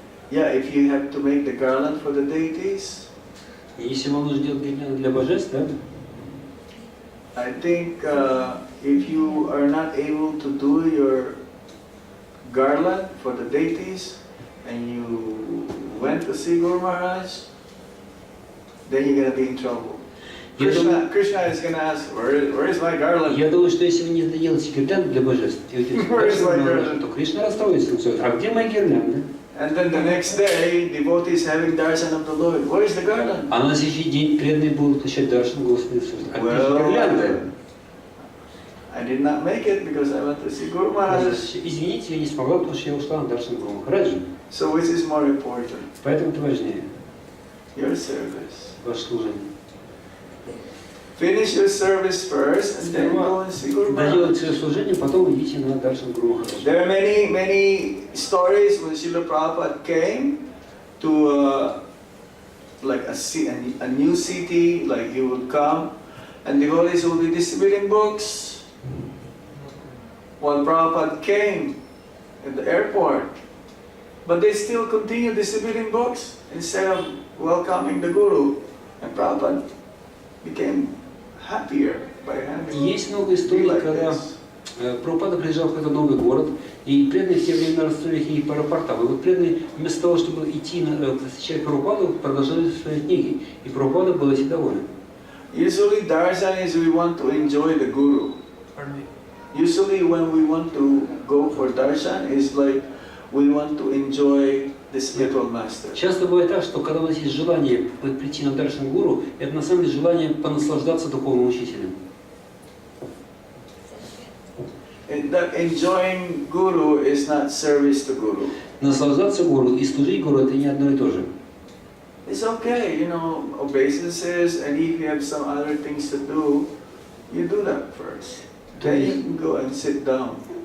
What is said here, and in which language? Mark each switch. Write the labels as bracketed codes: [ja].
[en] Yeah, if you have to make the garland for the deities. [ru] Если вам нужно делать гирлянду для божеств, да? [en] I think if you are not able to do your garland for the deities and you went to see Guru Maharaj, then you're going to be in trouble. Krishna is going to ask, where is my garland? [ru] Я думаю, что если вы не доделаете гирлянду для божеств, то Кришна расстроится, а где мои гирлянды? [en] And then the next day, devotees having darshan of the Lord. Where is the garland? [ru] А на следующий день преданные будут получать даршан Господа. А где же гирлянда? [en] I did not make it because I went to see Guru Maharaj. [ru] Извините, я не смогла, потому что я ушла на даршан Гуру Махараджа. [en] So which is more important? [ru] Поэтому это важнее. [en] Your service. [ru] Ваше служение. [en] Finish your service first and then go and see Guru Maharaj. [ru] Доделайте свое служение, потом идите на даршан Гуру Махараджа. [en] There are many stories when Srila Prabhupada came to like a new city, like he would come and devotees would be distributing books. While Prabhupada came at the airport, but they still continue distributing books instead of welcoming the Guru. And Prabhupada became happier by having [ru] Есть много историй, когда Прабхупада приезжал в какой-то новый город, и преданные в те времена расстроили книги по аэропортам. И вот преданные вместо того, чтобы идти встречать Прабхупаду, продолжали свои книги. И Прабхупада был этим доволен. [en] Usually darshan is we want to enjoy the Guru. Usually when we want to go for darshan is like we want to enjoy the spiritual master. [ru] Часто бывает так, что когда у нас есть желание прийти на даршан Гуру, это на самом деле желание понаслаждаться духовным учителем. [en] That enjoying Guru is not service to Guru. [ru] Наслаждаться Гуру и служить Гуру — это не одно и то же. [en] It's okay, you know, obeisances, and if you have some other things to do, you do that first. Then you can go and sit down.